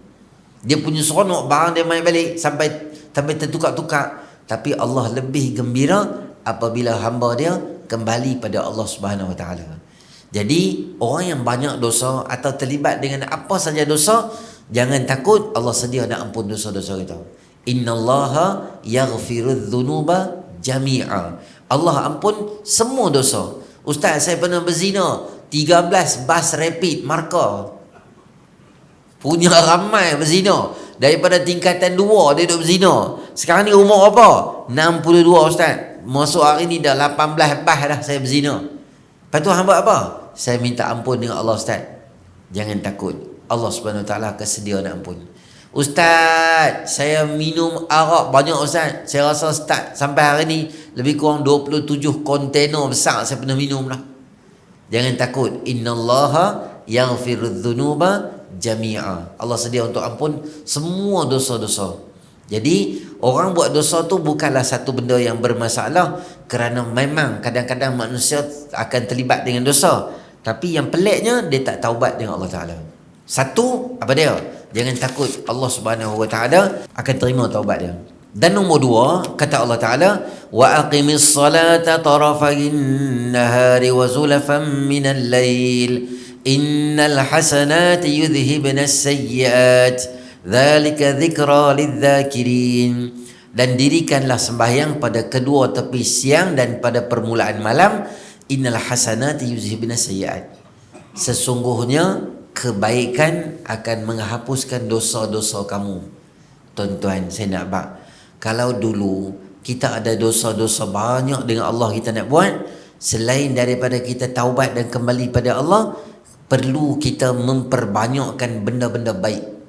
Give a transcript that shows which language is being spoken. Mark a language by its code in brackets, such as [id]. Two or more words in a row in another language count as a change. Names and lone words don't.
[ms] Dia punya seronok barang dia main balik sampai tertukar-tukar, tapi Allah lebih gembira apabila hamba dia kembali pada Allah [ar] سبحانه وتعالى. [ms] Jadi orang yang banyak dosa atau terlibat dengan apa saja dosa, jangan takut, Allah sedia nak ampun dosa-dosa kita. [ar] إن الله يغفر الذنوب جميعا. [ms] Allah ampun semua dosa. Ustaz, saya pernah berzina, 13 bas rapid markah. Punya ramai berzina. Daripada tingkatan 2 dia duduk berzina. Sekarang ni umur apa? 62 Ustaz. Masuk hari ni dah 18 bas dah saya berzina. Lepas tu hamba apa? Saya minta ampun dengan Allah Ustaz. Jangan takut, Allah [ar] سبحانه وتعالى [ms] akan sedia nak ampun. Ustaz, saya minum arak banyak Ustaz. Saya rasa start sampai hari ni lebih kurang 27 kontainer besar saya pernah minum dah. Jangan takut, [ar] إن الله يغفر الذنوب جميعا. [ms] Allah sedia untuk ampun semua dosa-dosa. Jadi orang buat dosa tu bukanlah satu benda yang bermasalah, kerana memang kadang-kadang manusia akan terlibat dengan dosa. Tapi yang peliknya, dia tak taubat dengan Allah Ta'ala. Satu, apa dia? Jangan takut, Allah [ar] سبحانه وتعالى [ms] akan terima taubat dia. Dan nombor 2, kata Allah Taala, [ar] وأقم الصلاة طرفي النهار وزلفا من الليل إن الحسنات يذهبن السيئات ذلك ذكرى للذاكرين. [ms] Dan dirikanlah sembahyang pada kedua tepi siang dan pada permulaan malam. [ar] إن الحسنات يذهبن السيئات. [ms] Sesungguhnya kebaikan akan menghapuskan dosa-dosa kamu. Tuan-tuan, saya nak bak, kalau dulu kita ada dosa-dosa banyak dengan Allah kita nak buat, selain daripada kita taubat dan kembali pada Allah, perlu kita memperbanyakkan benda-benda baik.